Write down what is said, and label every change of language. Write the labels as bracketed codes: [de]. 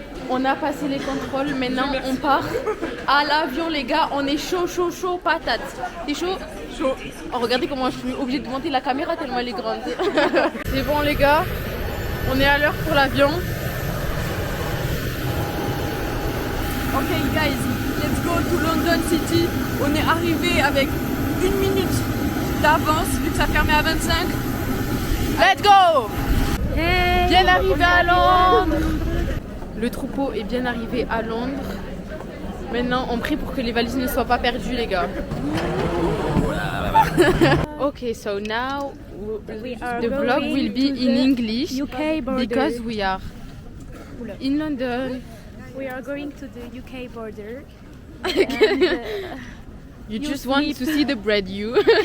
[fr] On a passé les contrôles, maintenant on part à l'avion les gars, on est chaud, chaud, chaud, patate. T'es chaud? Chaud. Oh, regardez comment je suis obligée de monter la caméra tellement elle est grande. C'est bon les gars, on est à l'heure pour l'avion. [en] Ok guys, let's go to London City. [fr] On est arrivé avec 1 minute d'avance vu que ça fermait à 25. [en] Let's go! [fr] Hey, bien arrivé à Londres. Le troupeau est bien arrivé à Londres. Maintenant, on prie pour que les valises ne soient pas perdues, les gars. [en] Okay, so now the vlog will be in English because we are in London. We are going to the UK border. You just want to see the bread, you.